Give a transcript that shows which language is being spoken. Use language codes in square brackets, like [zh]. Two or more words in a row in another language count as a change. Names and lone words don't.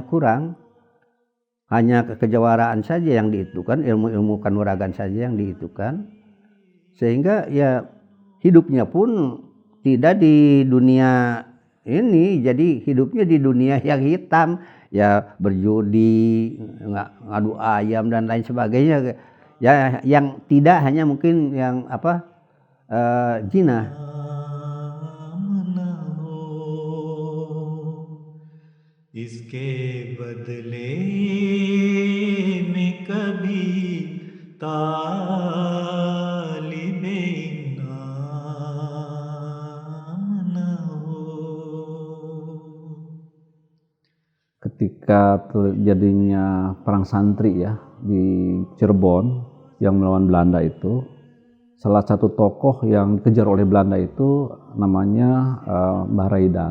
[id] kurang, hanya kejawaraan saja yang diitukan, ilmu-ilmu kanuragan saja yang diitukan, sehingga ya hidupnya pun tidak di dunia ini, jadi hidupnya di dunia yang hitam, ya berjudi, ngadu ayam dan lain sebagainya, ya yang tidak hanya mungkin yang zina. [ur] इसके बदले में कभी तालिबे इनाम न हो. [id] Ketika terjadinya perang santri ya di Cirebon yang melawan Belanda itu, salah satu tokoh yang dikejar oleh Belanda itu namanya Mbah Raidan.